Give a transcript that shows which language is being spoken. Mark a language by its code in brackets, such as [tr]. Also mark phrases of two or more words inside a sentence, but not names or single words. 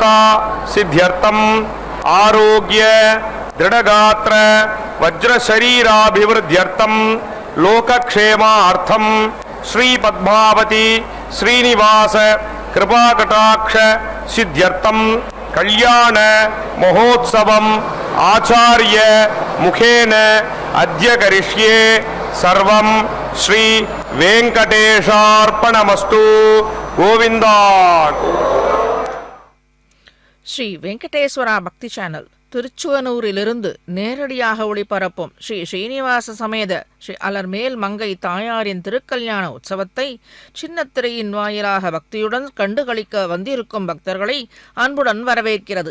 [sa] సిద్ధ్యర్థం ఆరోగ్య దృఢగాత్ర వజ్రశరీరాభివృద్ధ్యర్థం లోకక్షేమార్థం శ్రీ పద్మావతి శ్రీనివాస కృపాకటాక్ష సిద్ధ్యర్థం కళ్యాణ మహోత్సవం ఆచార్య ముఖేన అద్య కరిష్యే. సర్వం శ్రీ వెంకటేశార్పణమస్తు. గోవిందా. [ta] ஸ்ரீ வெங்கடேஸ்வரா பக்தி சேனல் திருச்சுவனூரிலிருந்து நேரடியாக ஒளிபரப்பும் ஸ்ரீ ஸ்ரீனிவாச சமேத ஸ்ரீ அலர்மேல் மங்கை தாயாரின் திருக்கல்யாண உற்சவத்தை சின்னத்திரையின் வாயிலாக பக்தியுடன் கண்டுகளிக்க வந்திருக்கும் பக்தர்களை அன்புடன் வரவேற்கிறது.